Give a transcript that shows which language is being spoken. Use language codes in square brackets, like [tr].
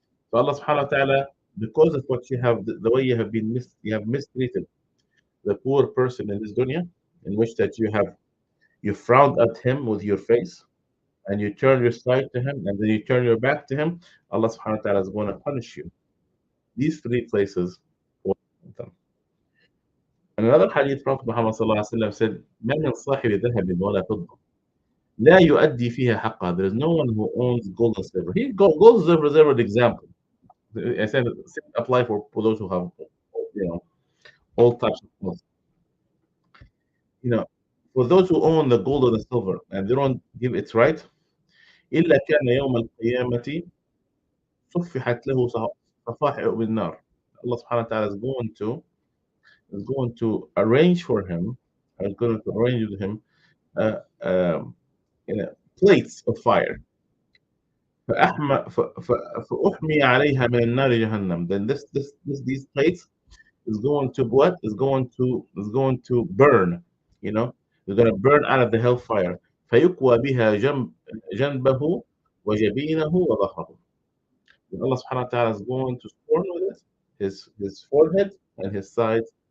[en] So Allah subhanahu wa ta'ala, because of what you have, the way you have mistreated the poor person in this dunya, in which that you frowned at him with your face, and you turn your side to him, and then you turn your back to him, Allah subhanahu wa ta'ala is going to punish you. These three places. And another hadith, Prophet Muhammad sallallahu alaihi wasallam said, [ar] "ما من صاحب ذهب ولا فضة لا يؤدي فيها حقها." [en] There is no one who owns gold and silver. Gold and silver is an example. I said apply for those who have, all types of wealth. For those who own the gold or the silver and they don't give it right, [ar] إلا كان يوم القيامة صفحت له صفائح بالنار. [en] Allah subhanahu wa ta'ala is going to arrange for him, is going to arrange with him plates of fire. [ar] فأحمي عليها من النار جهنم. [en] Then these plates is going to what? Is going to burn. They're going to burn out of the hellfire. [ar] فيكوى بها جنبه وجبينه وظهره. [en] And Allah subhanahu wa ta'ala is going to scorn with it, his forehead and his sides.